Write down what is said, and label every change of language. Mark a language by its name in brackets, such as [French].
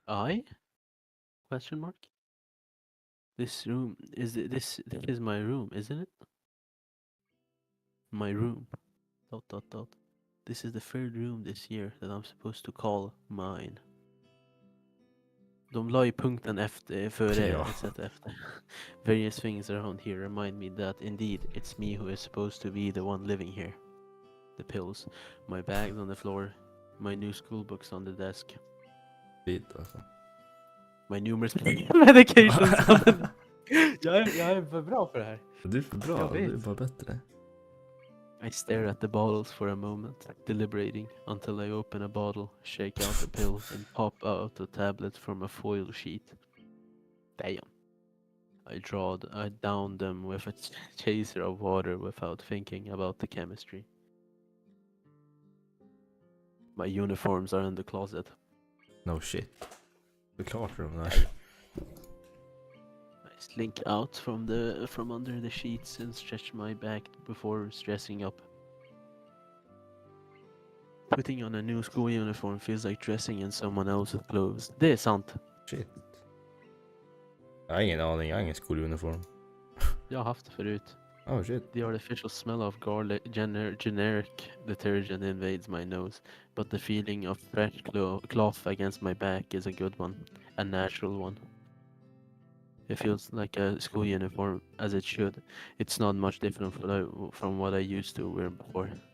[English] I? Question mark? This room this is my room, isn't it? My room. ... This is the third room this year that I'm supposed to call mine. [Swedish] De la ju punkten efter, före, Ja. etc. efter. [English] Various things around here remind me that indeed it's me who is supposed to be the one living here. The pills, my bags on the floor, my new school books on the desk, [Swedish] Skit alltså. [English] my numerous medications on the... [Swedish] jag är för bra för det här. Du är för bra, Jag du är vet. bara bättre. [English] I stare at the bottles for a moment, deliberating until I open a bottle, shake out a pill, and pop out a tablet from a foil sheet. Damn. I downed them with a chaser of water without thinking about the chemistry. My uniforms are in the closet. No shit. [Swedish] Det är klart de där. [English] I slink out from under the sheets and stretch my back before dressing up. Putting on a new school uniform feels like dressing in someone else's clothes. [Swedish] Det är sant. [English] Shit. [Swedish] Jag har ingen aning, jag har ingen skoluniform. Jag har haft det förut. [English] Oh shit. The artificial smell of garlic, generic detergent invades my nose, but the feeling of fresh cloth against my back is a good one, a natural one. It feels like a school uniform, as it should. It's not much different from what I used to wear before.